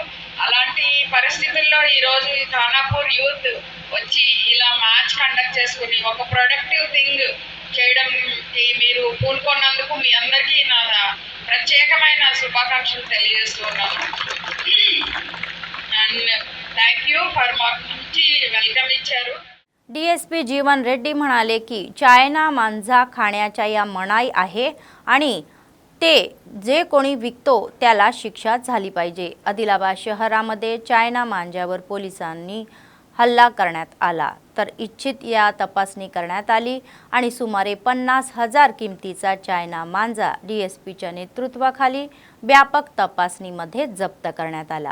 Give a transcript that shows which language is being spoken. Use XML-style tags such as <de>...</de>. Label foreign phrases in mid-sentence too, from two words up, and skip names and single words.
<te>అలాంటి పరిస్థితుల్లో ఈరోజు ఈ ఖానాపూర్ యూత్ వచ్చి ఇలా</te> <en>match conduct</en> <te>చేసుకుని ఒక</te> <en>productive thing</en> <te>చేయడంకి మీరు పూనుకున్నందుకు మీ అందరికీ నా ప్రత్యేకమైన శుభాకాంక్షలు తెలియజేస్తున్నాను.</te> <en>and thank you for</en> <te>మాకు మంచి వెల్కమ్ ఇచ్చారు.</te> <mr>डीएसपी जीवन रेड्डी म्हणाले की चायना मांजा खाण्याच्या या मनाई आहे आणि ते जे कोणी विकतो त्याला शिक्षा झाली पाहिजे. आदिलाबाद शहरामध्ये चायना मांजावर पोलिसांनी हल्ला करण्यात आला तर इच्छित या तपासणी करण्यात आली आणि सुमारे 50,000 किमतीचा चायना मांजा डीएसपीच्या नेतृत्वाखाली व्यापक तपासणीमध्ये जप्त करण्यात आला.</mr>